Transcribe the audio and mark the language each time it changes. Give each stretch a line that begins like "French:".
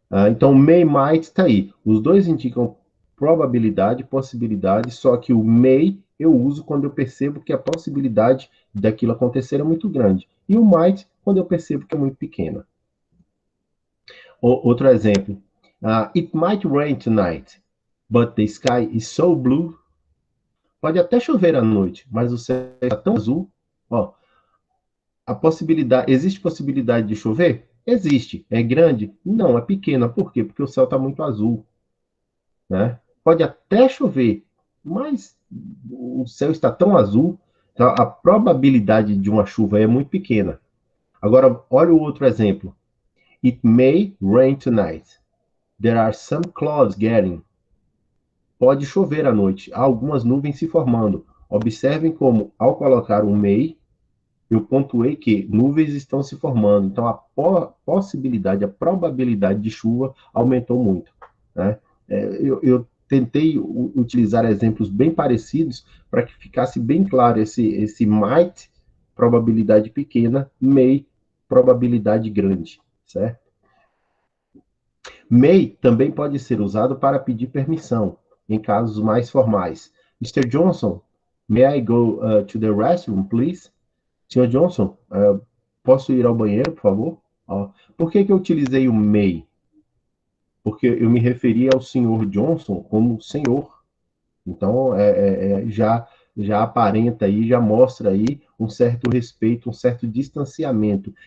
Portuguese: Então, may, might está aí. Os dois indicam probabilidade, possibilidade, só que o may eu uso quando eu percebo que a possibilidade daquilo acontecer é muito grande. E o might quando eu percebo que é muito pequena. Outro exemplo.
English: It might rain tonight, but the sky is so blue.
Portuguese: Pode até chover à noite, mas o céu está tão azul. Ó, existe possibilidade de chover? Existe. É grande? Não, é pequena. Por quê? Porque o céu está muito azul. Né? Pode até chover, mas o céu está tão azul, então a probabilidade de uma chuva é muito pequena. Agora, olha o outro exemplo.
English: It may rain tonight. There are some clouds getting.
Portuguese: Pode chover à noite. Há algumas nuvens se formando. Observem como, ao colocar um may, eu pontuei que nuvens estão se formando. Então, a possibilidade, a probabilidade de chuva aumentou muito. Né? Eu tentei utilizar exemplos bem parecidos para que ficasse bem claro esse might, probabilidade pequena, may, probabilidade grande, certo? May também pode ser usado para pedir permissão, em casos mais formais.
English: Mr. Johnson, may I go to the restroom, please?
Portuguese: Senhor Johnson, posso ir ao banheiro, por favor? Por que eu utilizei o may? Porque eu me referi ao senhor Johnson como senhor. Então, já aparenta aí, já mostra aí um certo respeito, um certo distanciamento.